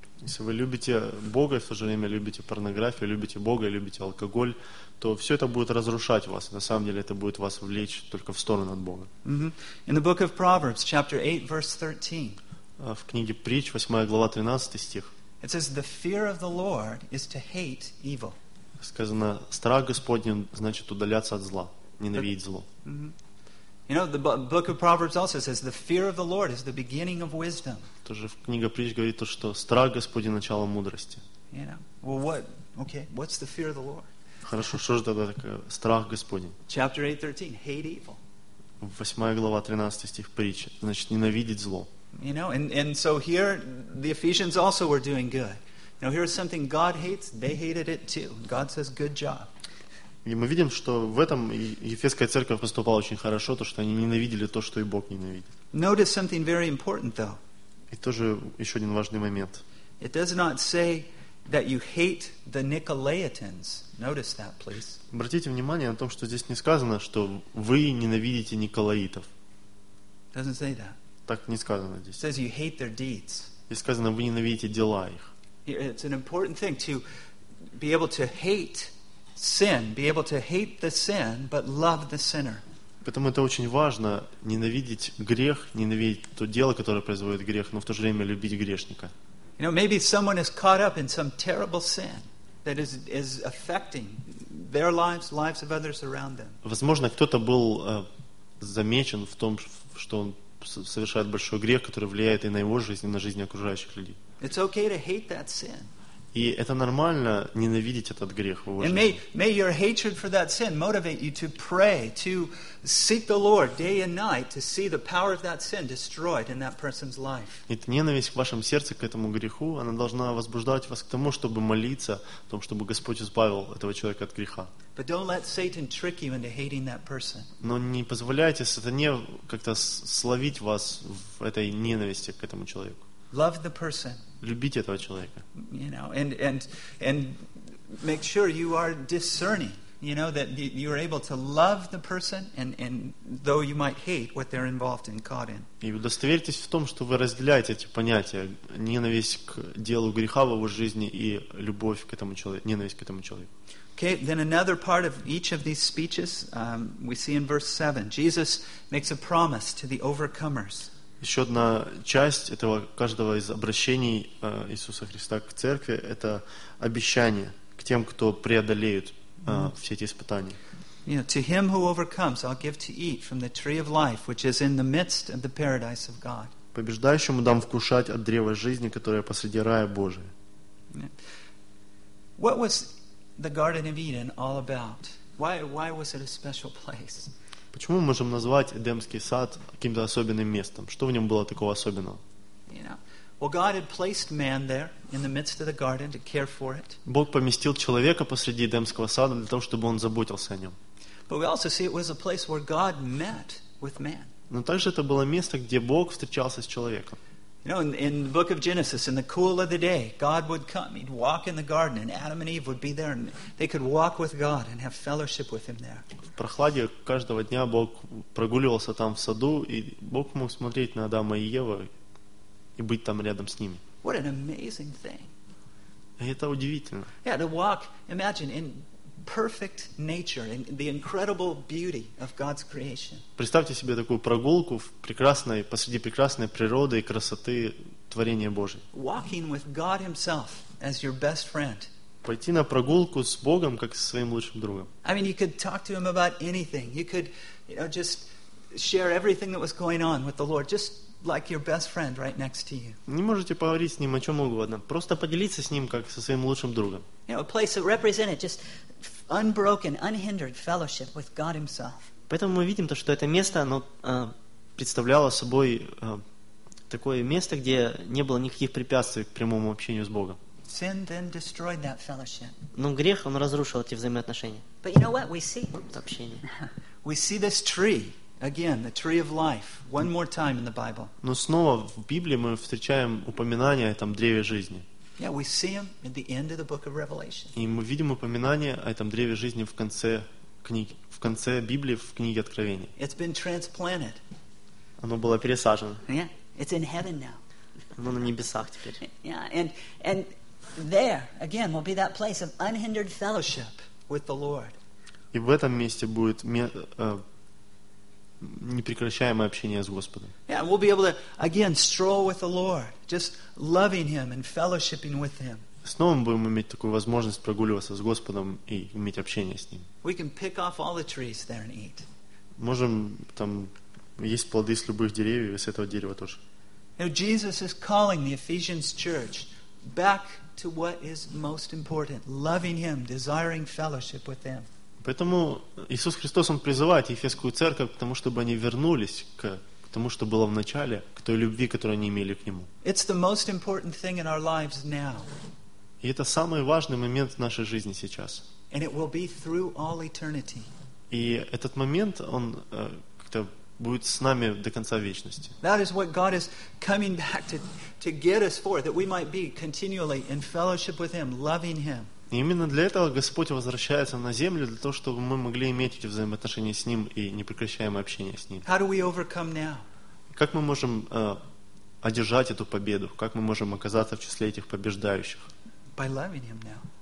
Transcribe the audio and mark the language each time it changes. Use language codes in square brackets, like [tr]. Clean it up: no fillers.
[ru] Если вы любите Бога и в то же время любите порнографию, любите Бога и любите алкоголь, то все это будет разрушать вас. На самом деле это будет вас влечь только в сторону от Бога. [en] In the book of Proverbs, chapter 8, verse 13. [ru] В книге Притч, 8 глава, 13 стих. [en] It says, the fear of the Lord is to hate evil. [ru] Сказано, страх Господень значит удаляться от зла, ненавидеть зло. [en] You know, the book of Proverbs also says, the fear of the Lord is the beginning of wisdom. [ru] Тоже книга Притч говорит то, что страх Господень начало мудрости. [en] You know, well, what? Okay, what's the fear of the Lord? [ru] Хорошо, что же тогда такое? Страх Господень. [en] Chapter 8:13, hate evil. [ru] 8 глава, 13 стих Притч, значит, ненавидеть зло. [en] You know, and so here the Ephesians also were doing good. You know, here's something God hates, they hated it too. God says, good job. [ru] И мы видим, что в этом Ефесская церковь поступала очень хорошо, то, что они ненавидели то, что и Бог ненавидит. [en] Notice something very important, though. [ru] И тоже еще один важный момент. [en] It does not say that you hate the Nicolaitans. Notice that, please. [ru] Обратите внимание на том, что здесь не сказано, что вы ненавидите Николаитов. [en] Doesn't say that. [ru] Так не сказано здесь. [en] It says you hate their deeds. [ru] Здесь сказано, вы ненавидите дела их. [en] It's an important thing to be able to hate sin, be able to hate the sin, but love the sinner. [ru] Поэтому это очень важно, ненавидеть грех, ненавидеть то дело, которое производит грех, но в то же время любить грешника. [en] You know, maybe someone is caught up in some terrible sin that is affecting their lives, lives of others around them. [ru] Возможно, кто-то был замечен в том, что он совершает большой грех, который влияет и на его жизнь, и на жизнь окружающих людей. [en] It's okay to hate that sin. [ru] И это нормально, ненавидеть этот грех в его жизни. [en] And may your hatred for that sin motivate you to pray, to seek the Lord day and night to see the power of that sin destroyed in that person's life. [ru] Эта ненависть в вашем сердце к этому греху, она должна возбуждать вас к тому, чтобы молиться о том, чтобы Господь избавил этого человека от греха. [en] But don't let Satan trick you into hating that person. [ru] Но не позволяйте сатане как-то словить вас в этой ненависти к этому человеку. [en] Love the person. [ru] Любите этого человека. [en] You know, and make sure you are discerning. You know that you are able to love the person, and though you might hate what they're involved and caught in. [ru] И удостоверьтесь в том, что вы разделяете эти понятия: ненависть к делу греха в его жизни и любовь к этому человеку, ненависть к этому человеку. [en] Okay, then another part of each of these speeches we see in verse 7. Jesus makes a promise to the overcomers. [ru] Еще одна часть этого каждого из обращений Иисуса Христа к церкви – это обещание к тем, кто преодолеют все эти испытания. [en] You know, to him who overcomes, I'll give to eat from the tree of life, which is in the midst of the paradise of God. [ru] Побеждающему дам вкушать от древа жизни, которое посреди рая Божия. [en] What was the Garden of Eden all about? Why was it a special place? [ru] Почему мы можем назвать Эдемский сад каким-то особенным местом? Что в нем было такого особенного? [en] You know. Well, God had placed man there in the midst of the garden to care for it. [ru] Бог поместил человека посреди Эдемского сада для того, чтобы он заботился о нем. [en] But we also see it was a place where God met with man. [ru] Но также это было место, где Бог встречался с человеком. [en] You know, in the book of Genesis, in the cool of the day, God would come. He'd walk in the garden, and Adam and Eve would be there, and they could walk with God and have fellowship with Him there. [ru] В прохладе каждого дня Бог прогуливался там в саду, и Бог мог смотреть на Адама и Еву и быть там рядом с ними. [en] What an amazing thing! [ru] Это удивительно. [en] Yeah, to walk. Imagine in perfect nature, in the incredible beauty of God's creation. [ru] Представьте себе такую прогулку в прекрасной, посреди прекрасной природы и красоты творения Божьего. [en] Walking with God Himself as your best friend. [ru] Пойти на прогулку с Богом как со своим лучшим другом. [en] I mean, you could talk to Him about anything. You could, you know, just share everything that was going on with the Lord, just like your best friend right next to you. [ru] Не можете поговорить с ним о чем угодно, просто поделиться с ним как со своим лучшим другом. [en] You know, a place that represented just unbroken, unhindered fellowship with God Himself. [ru] Поэтому мы видим то, что это место, оно представляло собой такое место, где не было никаких препятствий к прямому общению с Богом. [en] Sin then destroyed that fellowship. [ru] Но грех, он разрушил эти взаимоотношения. [en] But you know what we see? [ru] Общение. [en] We see this tree again, the tree of life, one more time in the Bible. [ru] Но снова в Библии мы встречаем упоминание о этом древе жизни. [en] Yeah, we see him at the end of the book of Revelation. [ru] И мы видим упоминание о этом древе жизни в конце книги, в конце Библии, в книге Откровения. [en] It's been transplanted. [ru] Оно было пересажено. [en] Yeah, it's in heaven now. [ru] Оно на небесах теперь. [en] Yeah, and there again will be that place of unhindered fellowship with the Lord. [ru] И в этом месте будет непрекращаемое общение с Господом. [en] Yeah, we'll be able to again stroll with the Lord, just loving Him and fellowshipping with Him. [ru] Снова мы будем иметь такую возможность прогуливаться с Господом и иметь общение с Ним. [en] We can pick off all the trees there and eat. [ru] Можем там есть плоды с любых деревьев, и с этого дерева тоже. [en] Now Jesus is calling the Ephesians church back to what is most important: loving Him, desiring fellowship with Him. [ru] Поэтому Иисус Христос, Он призывает Ефесскую Церковь к тому, чтобы они вернулись к тому, что было в начале, к той любви, которую они имели к Нему. [en] It's the most important thing in our lives now. [ru] И это самый важный момент в нашей жизни сейчас. [en] And it will be through all eternity. [ru] И этот момент, он как-то будет с нами до конца вечности. [en] That is what God is coming back to get us for, that we might be continually in fellowship with Him, loving Him. [ru] И именно для этого Господь возвращается на землю, для того, чтобы мы могли иметь эти взаимоотношения с Ним и непрекращаемое общение с Ним. [en] How do we overcome now? [ru] Как мы можем одержать эту победу? Как мы можем оказаться в числе этих побеждающих? [en] By loving Him now.